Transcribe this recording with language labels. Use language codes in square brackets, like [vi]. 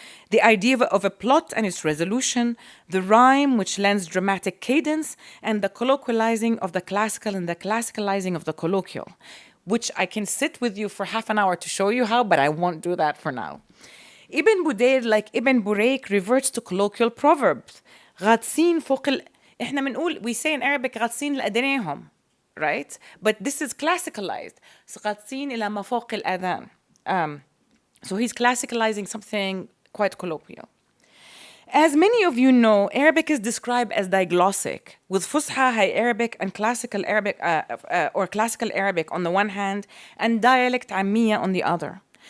[en] The idea of a plot and its resolution, the rhyme which lends dramatic cadence, and the colloquializing of the classical and the classicalizing of the colloquial, which I can sit with you for half an hour to show you how, but I won't do that for now. Ibn Budayr, like Ibn Burayk, reverts to colloquial proverbs. [ar] غاطسين فوق إحنا بنقول, [en] we say in Arabic [ar] غاطسين لأدنيهم, [en] right? But this is classicalized. [ar] غاطسين إلى ما فوق الآذان. [en] So he's classicalizing something quite colloquial. As many of you know, Arabic is described as diglossic, with fuṣḥā, High Arabic, and classical Arabic or classical Arabic on the one hand, and dialect Ammiya on the other.